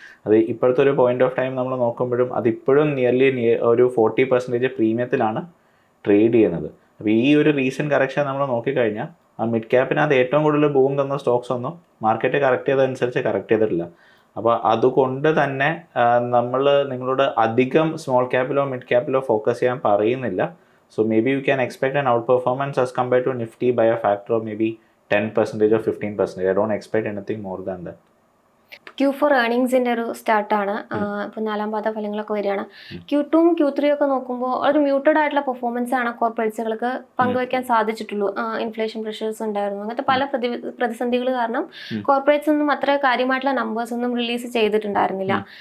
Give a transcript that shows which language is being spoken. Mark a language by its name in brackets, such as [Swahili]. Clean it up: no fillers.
[Malayalam] അത് ഇപ്പോഴത്തെ ഒരു [English] point of time [Malayalam] നമ്മൾ നോക്കുമ്പോഴും അതിപ്പോഴും നിയർലി ഒരു 40% പ്രീമിയത്തിലാണ് ട്രേഡ് ചെയ്യുന്നത്. അപ്പോൾ ഈ ഒരു റീസെൻറ്റ് കറക്ഷൻ നമ്മൾ നോക്കിക്കഴിഞ്ഞാൽ ആ മിഡ് ക്യാപ്പിനകത്ത് ഏറ്റവും കൂടുതൽ ബൂം തന്ന സ്റ്റോക്സ് ഒന്നും മാർക്കറ്റ് കറക്റ്റ് ചെയ്തതനുസരിച്ച് കറക്റ്റ് ചെയ്തിട്ടില്ല. അപ്പോൾ അതുകൊണ്ട് തന്നെ നമ്മൾ നിങ്ങളോട് അധികം സ്മോൾ ക്യാപ്പിലോ മിഡ് ക്യാപ്പിലോ ഫോക്കസ് ചെയ്യാൻ പറയുന്നില്ല. [English] So maybe you can expect an outperformance as compared to Nifty by a factor of maybe 10% or 15%. I don't expect anything more than that. [Malayalam] Q4 ഏർണിങ്സിൻ്റെ ഒരു സ്റ്റാർട്ടാണ്. ഇപ്പോൾ 4ാം പാദ ഫലങ്ങളൊക്കെ വരികയാണ്. Q2 Q3 ഒക്കെ നോക്കുമ്പോൾ ഒരു മ്യൂട്ടഡ് ആയിട്ടുള്ള പെർഫോമൻസ് ആണ് കോർപ്പറേറ്റ്സുകൾക്ക് പങ്കുവയ്ക്കാൻ സാധിച്ചിട്ടുള്ളൂ. ഇൻഫ്ലേഷൻ പ്രഷേഴ്സ് ഉണ്ടായിരുന്നു, അങ്ങനത്തെ പല പ്രതിസന്ധികൾ കാരണം കോർപ്പറേറ്റ്സ് ഒന്നും അത്ര കാര്യമായിട്ടുള്ള നമ്പേഴ്സ് ഒന്നും റിലീസ് ചെയ്തിട്ടുണ്ടായിരുന്നില്ല.